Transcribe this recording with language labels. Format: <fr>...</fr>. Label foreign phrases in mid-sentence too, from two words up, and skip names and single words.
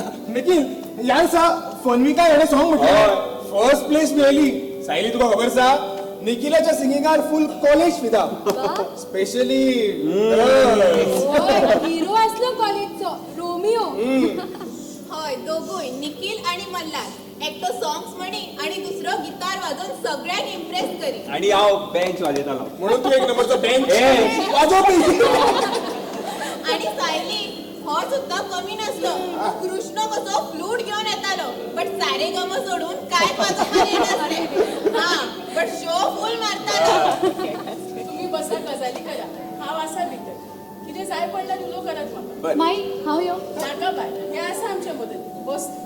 <kok>निखिल ह्या दिसा फन्विका हेणे सॉंग म्हटलें</kok> <en>first place</en> <kok>मेळ्ळी सायली तुका खबर आसा निखिलाच्या सिंगिंगार</kok> <en>full college</en> <kok>फिदा स्पेशली हिरो असलो कॉलेजचो रोमिओ हय दोगूय निखिल आणि मल्हार एकटो सॉंग्स म्हणी आणि दुसरो गिटार वाजोवन सगळ्यांक इम्प्रेस करी आणि हांव बेंच वाजयतालो म्हणून तू एक नंबरचो बँक ए. वाजव आणि सायली हो सुद्धा कमी नसलो कृष्ण कसो फ्लूट घेऊन येतालो बट सारे गम सोडून काय वाजोवपाक येनासले हा बट</kok> <en>show full</en> <kok>मारतालो तुम्ही बसा गजाली करा हांव आसा भितर कितें जाय पडल्यार उलो करात म्हाका माई हांव यो नाका बाय हे आसा आमचे मदत बस</kok>